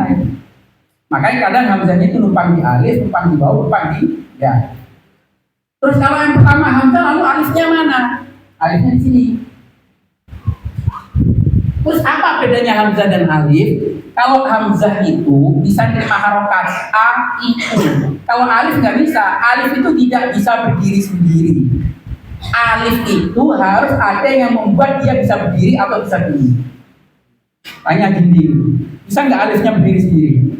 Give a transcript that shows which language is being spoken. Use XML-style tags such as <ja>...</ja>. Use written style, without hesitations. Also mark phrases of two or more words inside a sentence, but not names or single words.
<id>Makanya kadang hamzahnya itu numpang di alif, numpang di bawah, numpang di ya. Terus kalau yang pertama hamzah, lalu alifnya mana? Alifnya di sini. Terus apa bedanya hamzah dan alif? Kalau hamzah itu bisa menerima harokat a, i, u. Kalau alif nggak bisa, alif itu tidak bisa berdiri sendiri. Alif itu harus ada yang membuat dia bisa berdiri atau bisa berdiri. Tanya Gindi, bisa nggak alifnya berdiri sendiri?</id>